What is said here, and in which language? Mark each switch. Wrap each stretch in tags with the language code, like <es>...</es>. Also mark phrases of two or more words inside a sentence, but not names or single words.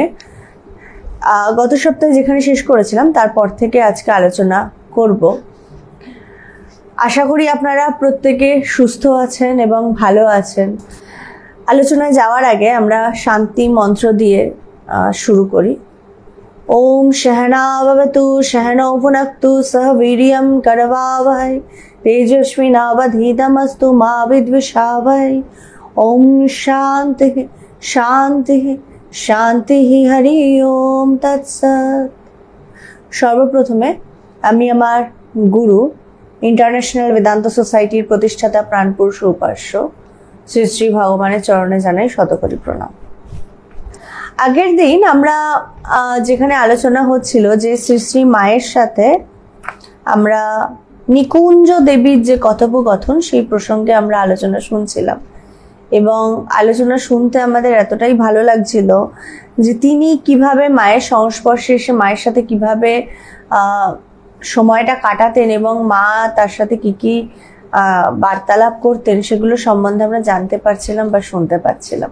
<bn>গত সপ্তাহে যেখানে শেষ করেছিলাম তারপর থেকে আজকে আলোচনা করব। আশা করি আপনারা প্রত্যেকে সুস্থ আছেন এবং ভালো আছেন। আলোচনায় যাওয়ার আগে আমরা শান্তি মন্ত্র দিয়ে শুরু করি।</bn> <sa>ओम सहना भवतु सहनौ भुनक्तु सह वीर्यं करवावहै तेजस्विनावधीतमस्तु मा विद्विषावहै। ओम शांति शांति शांति हरि ओम तत्सत्।</sa> <bn>সর্বপ্রথমে আমি আমার গুরু ইন্টারন্যাশনাল বেদান্ত সোসাইটির প্রতিষ্ঠাতা প্রাণপুরুষ উপাস্য শ্রী শ্রী ভগবানের চরণে জানাই শতকোটি প্রণাম। আগের দিন আমরা যেখানে আলোচনা হচ্ছিল যে শ্রী শ্রী মায়ের সাথে আমরা নিকুঞ্জ দেবীর যে কথোপকথন সেই প্রসঙ্গে আমরা আলোচনা শুনছিলাম এবং আলোচনা শুনতে আমাদের এতটাই ভালো লাগছিল যে তিনি কিভাবে মায়ের সংস্পর্শে এসে মায়ের সাথে কিভাবে সময়টা কাটাতেন এবং মা তার সাথে কি কি বার্তালাপ করতেন সেগুলো সম্বন্ধে আমরা জানতে পারছিলাম বা শুনতে পাচ্ছিলাম।</bn>